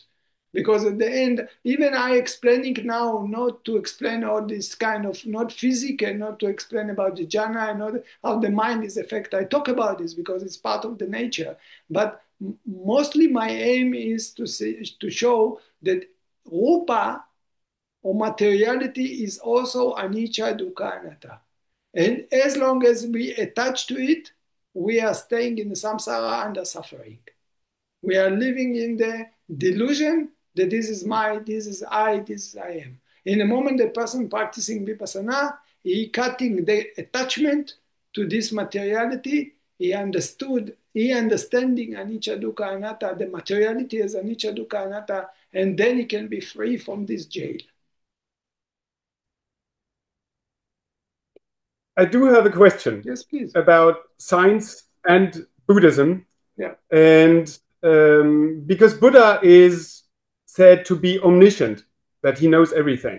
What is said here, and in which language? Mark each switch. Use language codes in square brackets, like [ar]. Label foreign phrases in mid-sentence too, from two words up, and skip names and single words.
[en] Because at the end, even I explaining now, not to explain all this kind of, not physical, not to explain about the jhana and all how the mind is affected. I talk about this because it's part of the nature. But mostly my aim is to show that rupa or materiality is also [pi] anicca, dukkha, anatta. [en] And as long as we attach to it, we are staying in the samsara under suffering. We are living in the delusion that this is my, this is I am. In the moment the person practicing vipassana, he cutting the attachment to this materiality. He understanding [pi] anicca, dukkha, anatta, [en] the materiality as [pi] anicca, dukkha, anatta, [en] and then he can be free from this jail. I do have a question. Yes, please. About science and Buddhism. Yeah. And because Buddha is said to be omniscient, that he knows everything.